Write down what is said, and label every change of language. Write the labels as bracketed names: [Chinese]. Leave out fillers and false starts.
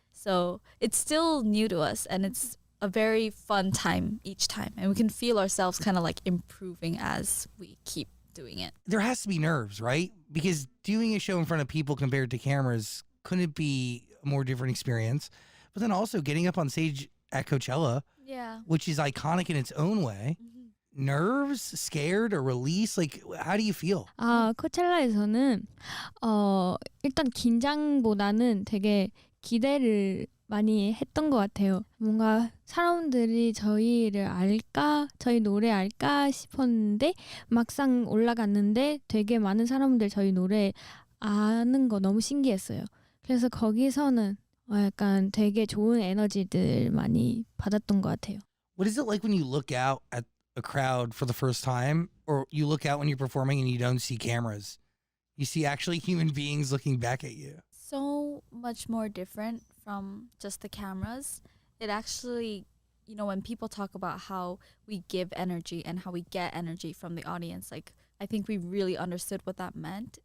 [English] So it's still new to us, and it's a very fun time each time, and we can feel ourselves kind of improving as we keep doing it. There has to be nerves, right? Because doing a show in front of people compared to cameras, couldn't it be a more different experience? But then also getting up on stage at Coachella, Yeah. which is iconic in its own way. Nerves, scared, or release? How do you feel? [Korean] 코첼라에서는 일단 긴장보다는 되게 기대를 많이 했던 것 같아요. 뭔가 사람들이 저희를 알까? 저희 노래 알까? 싶었는데 막상 올라갔는데 되게 많은 사람들 저희 노래 아는 거 너무 신기했어요. 그래서 거기서는 약간 되게 좋은 에너지들 많이 받았던 것 같아요. [English] What is it like when you look out at a crowd for the first time, or you look out when you're performing and you don't see cameras? You see actually human beings looking back at you. So much more different from just the cameras. It actually, when people talk about how we give energy and how we get energy from the audience, I think we really understood what that meant.